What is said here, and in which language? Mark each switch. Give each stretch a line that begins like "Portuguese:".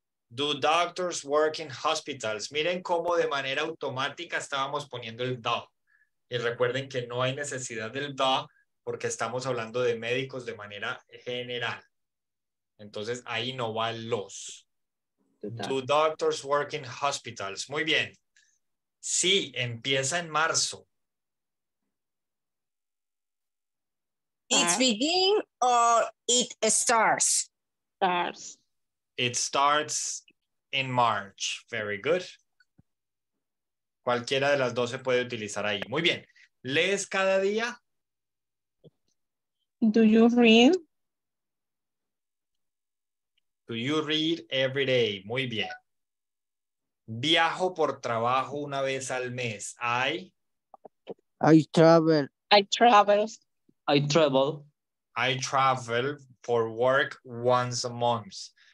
English: Do doctors work in hospitals?
Spanish: Miren cómo de manera automática estábamos poniendo el do. Y recuerden que no hay necesidad del do porque estamos hablando de médicos de manera general. Entonces ahí no va el los.
English: Do doctors work in hospitals?
Spanish: Muy bien. Sí, empieza en marzo.
English: It begins or it starts? Stars. It starts in March. Very good.
Spanish: Cualquiera de las dos se puede utilizar ahí. Muy bien. ¿Lees cada día?
English: Do you read? Do you read every day? Muy bien.
Spanish: Viajo por trabajo una vez al mes.
English: I travel. I travel. I travel for work once a month.